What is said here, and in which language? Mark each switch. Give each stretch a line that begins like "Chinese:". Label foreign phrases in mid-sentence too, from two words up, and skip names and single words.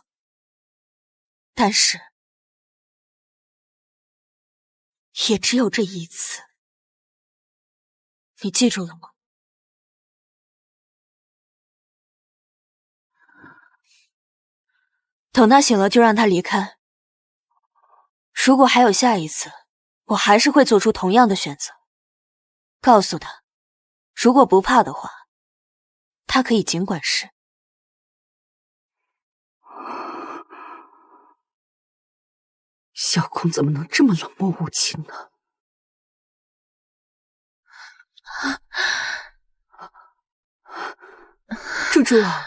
Chinese: 但是也只有這一次，你記住了嗎？等他醒了就讓他離開，如果還有下一次，我還是會做出同樣的選擇。告訴他，如果不怕的話，他可以儘管試。小空怎麼能這麼冷漠無情呢？珠珠，